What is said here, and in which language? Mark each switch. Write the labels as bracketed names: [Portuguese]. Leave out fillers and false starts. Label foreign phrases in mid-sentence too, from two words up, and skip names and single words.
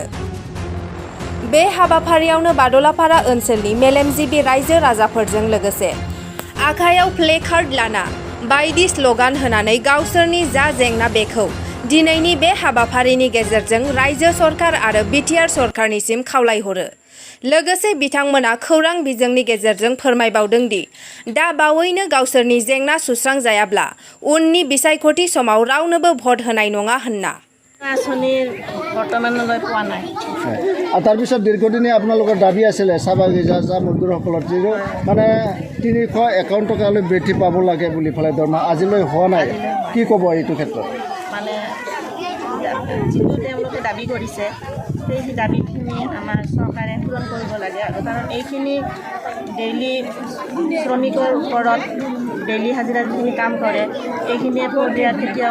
[Bodo] बे हाबाफारियावनो बादलापारा ओनसोलनि मेलेमजिबि रायजो राजाफोरजों लोगोसे आखायाव प्लेकार्ड लाना बायदि स्लगान होनानै गावसोरनि जा जेंना बेखौ दिनैनि बे हाबाफारिनि गेजेरजों रायजो सरकार आरो बिटिआर सरकारनिसिम खावलायहरो। लोगोसे बिथांमोना खौरां बिजोंनि गेजेरजों फोरमायबावदों दि दा बावैनो गावसोरनि जेंना सुस्रांजायाब्ला उननि बिसायख'थि समाव रावनोबो भट होनाय नङा होनना। [Assamese] তাৰপিছত দীৰ্ঘদিনীয়া আপোনালোকৰ দাবী আছিলে চাহ বাগিচা চাহ মজদুৰসকলৰ যিটো মানে 351 টকালৈ বৃদ্ধি পাব লাগে বুলি পেলাই দৰমহা আজিলৈ হোৱা নাই, কি ক'ব এইটো ক্ষেত্ৰত? মানে যিটো তেওঁলোকে দাবী কৰিছে সেই দাবীখিনি আমাৰ চৰকাৰে পূৰণ কৰিব লাগে আৰু কাৰণ এইখিনি ডেইলি শ্ৰমিকৰ ওপৰত ডেইলি হাজিৰা যিখিনি কাম কৰে এইখিনিয়ে দিয়াত কেতিয়াও